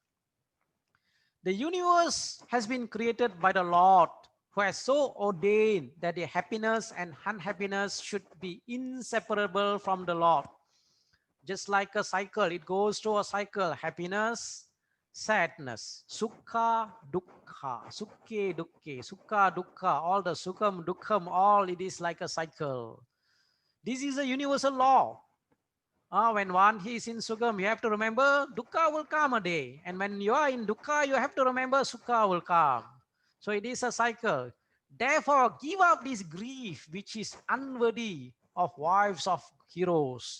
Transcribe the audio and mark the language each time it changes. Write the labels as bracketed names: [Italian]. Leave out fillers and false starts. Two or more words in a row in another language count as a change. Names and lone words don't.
[English] The universe has been created by the Lord, who has so ordained that the happiness and unhappiness should be inseparable from the Lord. Just like a cycle, it goes through a cycle: happiness, sadness, [Sanskrit] sukha, dukkha, sukhe, dukkhe, sukha, dukkha, [English] all the [Sanskrit] sukham, dukkham, [English] all it is like a cycle. This is a universal law. When one is in Sukha, you have to remember Dukkha will come a day. And when you are in Dukkha, you have to remember Sukha will come. So it is a cycle. Therefore, give up this grief which is unworthy of wives of heroes.